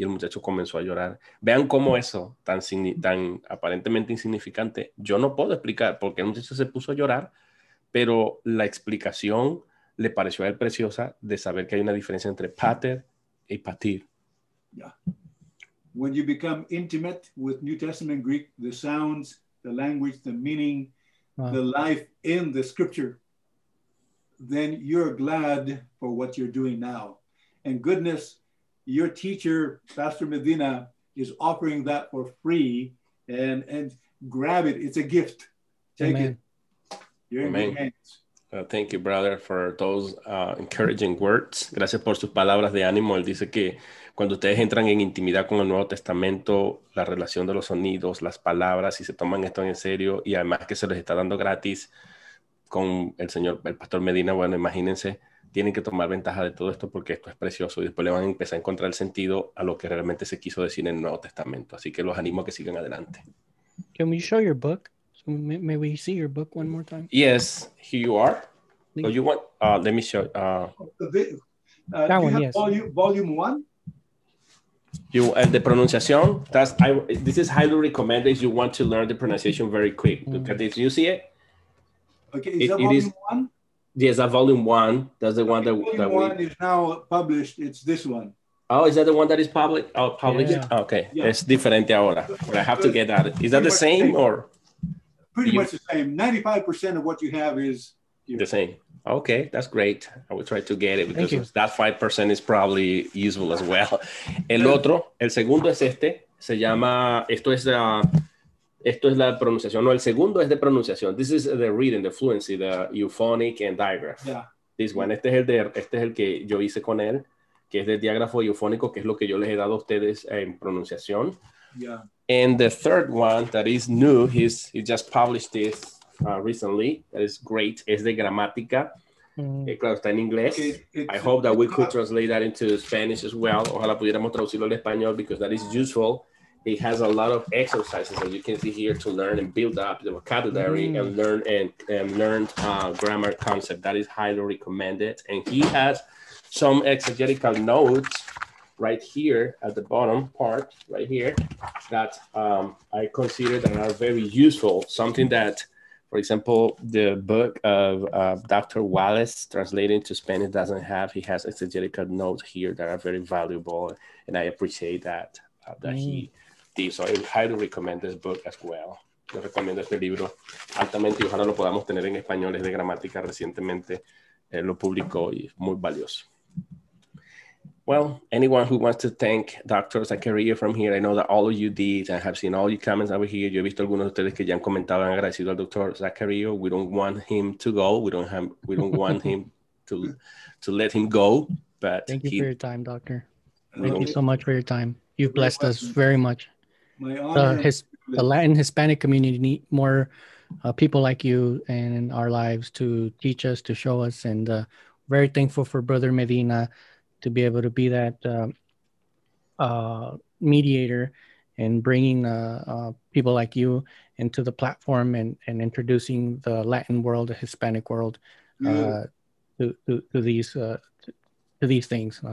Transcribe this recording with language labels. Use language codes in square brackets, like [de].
[es] Y el muchacho comenzó a llorar. Vean cómo eso, tan aparentemente insignificante, yo no puedo explicar por qué el muchacho se puso a llorar, pero la explicación le pareció a él preciosa de saber que hay una diferencia entre pater y patir. [en] Yeah. When you become intimate with New Testament Greek, the sounds, the language, the meaning, the life in the scripture, then you're glad for what you're doing now. And goodness, your teacher, Pastor Medina, is offering that for free, and grab it. It's a gift. Take Amen. it. You're in good hands. Thank you, brother, for those encouraging words. [es] Gracias por sus palabras de ánimo. Él dice que cuando ustedes entran en intimidad con el Nuevo Testamento, la relación de los sonidos, las palabras, y se toman esto en serio, y además que se les está dando gratis con el pastor Medina, bueno, imagínense, tienen que tomar ventaja de todo esto porque esto es precioso y después le van a empezar a encontrar el sentido a lo que realmente se quiso decir en el Nuevo Testamento. Así que los animo a que sigan adelante. [en] Can we show your book? So may we see your book one more time? Yes, here you are. So you want, let me show. That one, yes. Volume 1? The pronunciation, this is highly recommended if you want to learn the pronunciation very quick. Look at this, you see it? Okay, is that volume 1? Yes, that volume 1. That's the one volume 1 is now published. It's this one. Oh, is that the one that is published? Oh, published? Yeah. Okay, Yeah. it's [es] diferente ahora. [en] But I have to get that. Is that the same or? Pretty much the same. 95% of what you have is here. The same. Okay, that's great. I will try to get it because that 5% is probably useful as well. [es] El segundo es se llama, esto es la pronunciación, no, el segundo es de pronunciación. [en] This is the reading, the fluency, the euphonic and digraph. Yeah. This one, [es] este es el que yo hice con él, que es de diágrafo y eufónico, que es lo que yo les he dado a ustedes en pronunciación. [en] Yeah. And the third one that is new, he just published this recently, that is great, [es] es de gramática. Claro, está en inglés. [en] I hope that we could translate that into Spanish as well. [es] Ojalá pudiéramos traducirlo al español [en] because that is useful. It has a lot of exercises that you can see here to learn and build up the vocabulary and learn grammar concept. That is highly recommended. And he has some exegetical notes right here at the bottom part, right here, that I consider that are very useful. Something that, for example, the book of Dr. Wallace, translated to Spanish, doesn't have. He has exegetical notes here that are very valuable, and I appreciate that he did. So I highly recommend this book as well. [es] Yo recomiendo este libro altamente y ojalá lo podamos tener en español. Es de gramática, recientemente lo publicó y es muy valioso. [en] Well, anyone who wants to thank Dr. Zachariou from here, I know that all of you did. I have seen all your comments over here. [es] Yo he visto algunos de ustedes que ya han comentado, han agradecido al Dr. [en] Zachariou. We don't want him to go. We don't want him to let him go. But thank you for your time, Doctor. Thank you so much for your time. You've blessed us very much. My honor. The Latin Hispanic community need more people like you in our lives to teach us, to show us, and very thankful for Brother Medina to be able to be that mediator and bringing people like you into the platform and introducing the Latin world, the Hispanic world to these things.